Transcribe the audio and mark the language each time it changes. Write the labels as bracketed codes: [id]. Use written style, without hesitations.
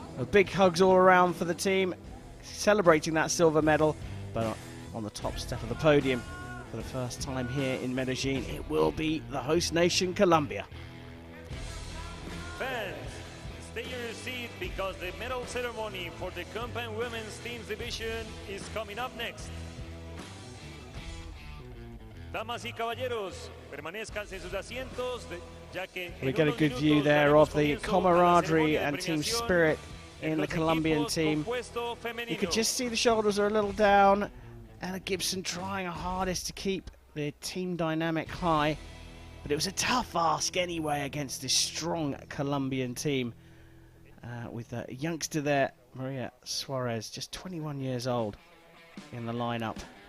[en] Big hugs all around for the team, celebrating that silver medal, but on the top step of the podium for the first time here in Medellin, it will be the host nation, Colombia. Fans, stay in your seat because the medal ceremony for the compound women's teams division is coming up next. [es] Damas y caballeros, permanezcan en sus asientos, ya que [en] We get a good view there of the camaraderie and team spirit in the Colombian team. You could just see the shoulders are a little down. Ella Gibson trying her hardest to keep the team dynamic high, but it was a tough ask anyway against this strong Colombian team with a youngster there, Maria Suarez, just 21 years old in the lineup.